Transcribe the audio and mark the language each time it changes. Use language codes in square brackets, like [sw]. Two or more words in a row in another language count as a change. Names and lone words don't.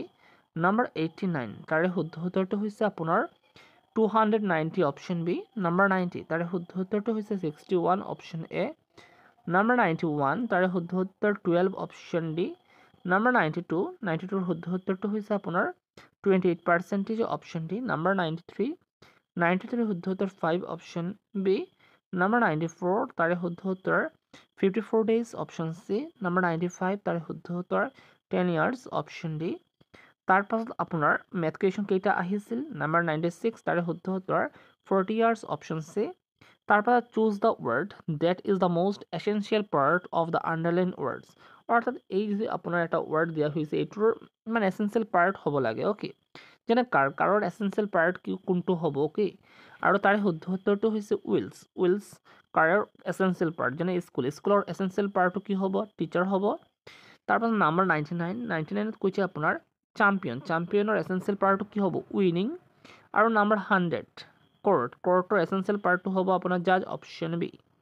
[as] Number 89 তাৰ শুদ্ধ উত্তৰটো হৈছে আপোনাৰ 290 [en] option B. [as] Number 90 তাৰ শুদ্ধ উত্তৰটো হৈছে 61 [en] option A. [as] Number 91 তাৰ শুদ্ধ উত্তৰ 12 [en] option D. [as] Number 92 শুদ্ধ উত্তৰটো হৈছে আপোনাৰ 28% [en] option D. [as] Number 93 শুদ্ধ উত্তৰ 5 [en] option B. [as] Number 94 তাৰে শুদ্ধ উত্তৰ 54 [en] days option C. [as] Number 95 তাৰে শুদ্ধ উত্তৰ 10 [en] years option D. [as] তাৰপাছত আপোনাৰ [en] math question [as] কেইটা আহিছিল Number 96 তাৰে শুদ্ধ উত্তৰ 40 [en] years option C. তাৰপাছত choose the word that is the most essential part of the underlined words [as] অৰ্থাৎ এই যে আপোনাৰ এটা word দিয়া হৈছে এইটোৰ মানে [en] essential part [as] হ'ব লাগে ওকে যেনে কাৰৰ [en] essential part [as] কি কোনটো হ'ব ওকে আৰু তাৰ শুদ্ধ উত্তৰটো হৈছে wills কাৰৰ [en] essential part [as] যেনে স্কুলৰ [en] essential part [as] কি হ'ব টিচাৰ হ'ব তাৰপাছত number 99 ত কৈছে আপোনাৰ [en] championৰ essential part [as] কি হ'ব winning আৰু নাম্বাৰ 100 কোৰ্টৰ [en] essential part-টো [as] হ'ব আপোনাৰ জাজ, [en] option B.